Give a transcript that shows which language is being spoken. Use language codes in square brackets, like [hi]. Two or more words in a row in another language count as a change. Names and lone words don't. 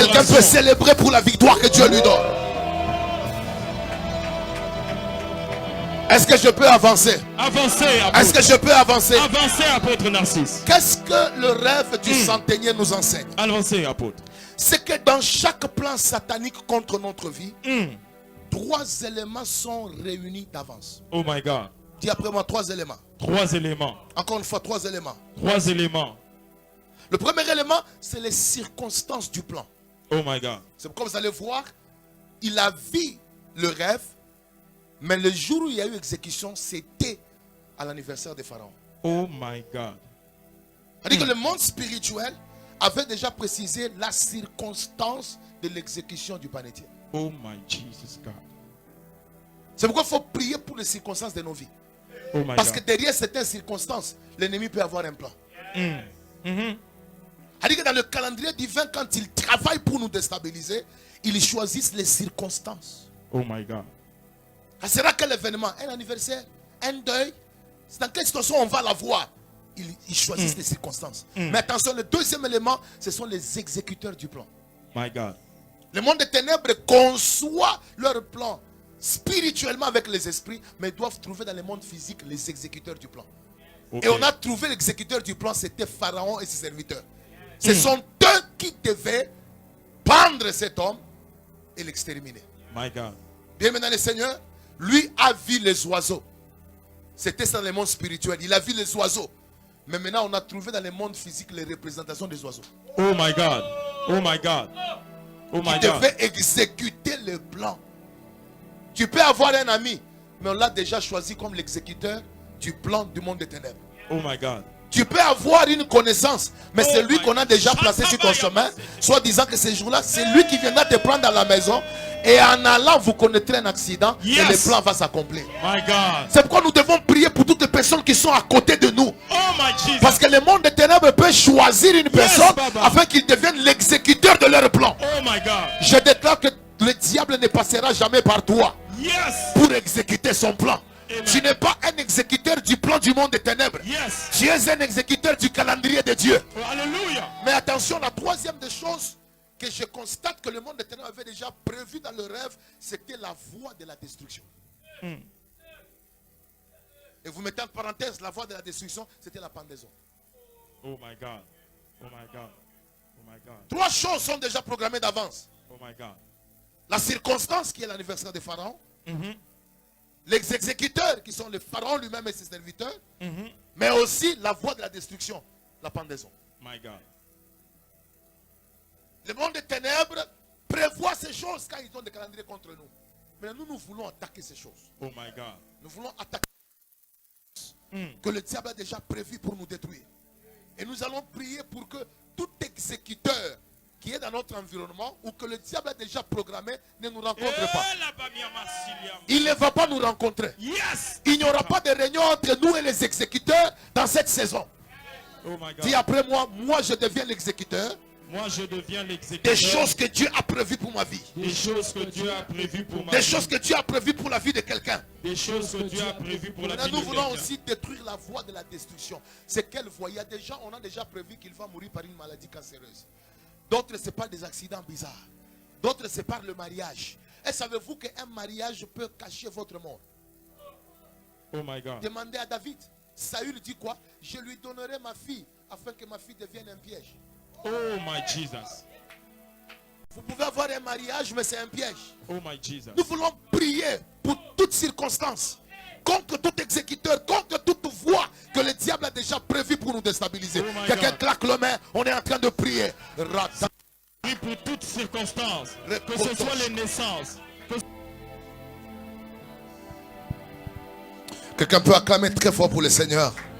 [fr] Quelqu'un peut célébrer pour la victoire que Dieu lui donne. Est-ce que je peux avancer? Avancer, est-ce que je peux avancer? Avancer, apôtre Narcisse. Qu'est-ce que le rêve du centenier nous enseigne? Avancez, apôtre. C'est que dans chaque plan satanique contre notre vie, 3 éléments sont réunis d'avance. [en] Oh my God. [fr] Dis après moi: 3 éléments. 3 éléments. Encore une fois, 3 éléments. 3 éléments. Le premier élément, c'est les circonstances du plan. [en] Oh my God. [fr] C'est pourquoi vous allez voir, il a vu le rêve, mais le jour où il y a eu exécution, c'était à l'anniversaire de Pharaon. [en] Oh my God. [fr] C'est-à-dire que le monde spirituel avait déjà précisé la circonstance de l'exécution du panetier. [en] Oh my Jesus God. [fr] C'est pourquoi il faut prier pour les circonstances de nos vies. [en] Oh my [fr] Parce que [en] God. [fr] derrière certaines circonstances, l'ennemi peut avoir un plan. C'est-à-dire que dans le calendrier divin, quand il travaille pour nous déstabiliser, il choisit les circonstances. [en] Oh my God. [fr] Ça sera quel événement? Un anniversaire? Un deuil? C'est dans quelle situation on va la voir? Ils choisissent les circonstances. Mais attention, le deuxième élément, ce sont les exécuteurs du plan. [en] My God. [fr] Le monde des ténèbres conçoit leur plan spirituellement avec les esprits, mais doivent trouver dans le monde physique les exécuteurs du plan. Ok. Et on a trouvé l'exécuteur du plan, c'était Pharaon et ses serviteurs. Ce sont eux qui devaient prendre cet homme et l'exterminer. [en] My God. [fr] Bien maintenant, le Seigneur, lui a vu les oiseaux. C'était ça dans le monde spirituel. Il a vu les oiseaux. Mais maintenant, on a trouvé dans le monde physique les représentations des oiseaux. [en] Oh my God. Oh my God. Oh my [fr] Qui [en] God. [fr] devait exécuter le plan. Tu peux avoir un ami, mais on l'a déjà choisi comme l'exécuteur du plan du monde des ténèbres. [en] Oh my God. [fr] Tu peux avoir une connaissance, mais c'est lui [en] my [fr] qu'on a déjà placé sur ton chemin, soit disant que ce jour-là, c'est lui qui viendra te prendre dans la maison, et en allant, vous connaîtrez un accident, et Yes. le plan va s'accomplir. [en] My God. [fr] C'est pourquoi nous devons prier pour toutes les personnes qui sont à côté de nous. [en] Oh my Jesus. [fr] Parce que le monde des ténèbres peut choisir une personne Baba. afin qu'il devienne l'exécuteur de leur plan. [en] Oh my God. [fr] Je déclare que le diable ne passera jamais par toi Yes. pour exécuter son plan. Amen. Tu n'es pas un exécuteur du plan du monde des ténèbres. Yes. Tu es un exécuteur du calendrier de Dieu. Oh, hallelujah. Mais attention, la troisième des choses que je constate que le monde des ténèbres avait déjà prévu dans le rêve, c'était la voie de la destruction. Et vous mettez en parenthèse, la voie de la destruction, c'était la pendaison. [en] Oh my God. Oh my God. Oh my God. [fr] Trois choses sont déjà programmées d'avance. [en] Oh my God. [fr] La circonstance qui est l'anniversaire de Pharaon, Mhm. les exécuteurs qui sont le Pharaon lui-même et ses serviteurs, Mhm. mais aussi la voie de la destruction, la pendaison. [en] My God. [fr] Le monde des ténèbres prévoit ces choses quand ils ont des calendriers contre nous. Mais nous voulons attaquer ces choses. [en] Oh my God. [fr] Nous voulons attaquer que le diable a déjà prévu pour nous détruire. Et nous allons prier pour que tout exécuteur qui est dans notre environnement ou que le diable a déjà programmé ne nous rencontre pas. Il ne va pas nous rencontrer. Yes. Il n'y aura pas de réunion entre nous et les exécuteurs dans cette saison. [en] Oh my God. [fr] Dis après moi, moi je deviens l'exécuteur Moi je deviens l'exécuteur des choses que Dieu a prévues pour ma vie. des choses que Dieu a prévues pour ma Des vie. choses que Dieu a prévues pour la vie de quelqu'un. Des choses que Dieu a prévues pour la vie Maintenant, de nous voulons quelqu'un. aussi détruire la voie de la destruction. C'est quelle voie? Il y a des gens, on a déjà prévu qu'il va mourir par une maladie cancéreuse. D'autres, c'est par des accidents bizarres. D'autres, c'est par le mariage. Et savez-vous qu'un mariage peut cacher votre mort? [en] Oh my God. [fr] Demandez à David. Saül dit quoi? Je lui donnerai ma fille afin que ma fille devienne un piège. [en] Oh my Jesus. [fr] Vous pouvez avoir un mariage, mais c'est un piège. [en] Oh my Jesus. [fr] Nous voulons prier pour toutes circonstances, contre tout exécuteur, contre toute voie que le diable a déjà prévu pour nous déstabiliser. [en] Oh my [fr] Quelqu'un [en] God. [fr] claque le main, on est en train de prier. Rata- Prie pour toutes circonstances, que ce soit les naissances. Quelqu'un peut acclamer très fort pour le Seigneur.